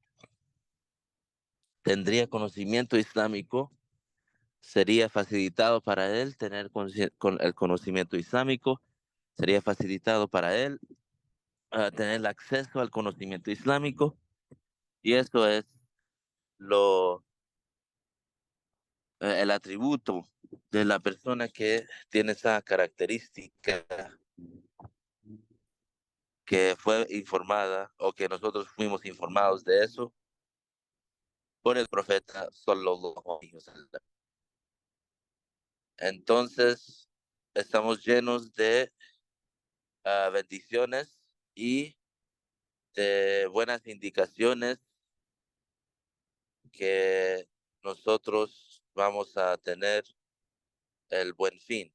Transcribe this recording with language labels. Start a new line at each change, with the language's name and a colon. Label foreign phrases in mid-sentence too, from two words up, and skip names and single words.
Spanish: tendría conocimiento islámico, sería facilitado para él tener con el conocimiento islámico, sería facilitado para él tener el acceso al conocimiento islámico, y eso es lo el atributo de la persona que tiene esa característica, que fue informada o que nosotros fuimos informados de eso por el profeta
Arabic: صلى الله عليه وسلم.
Spanish: Entonces, estamos llenos de bendiciones y de buenas indicaciones que nosotros vamos a tener el buen fin.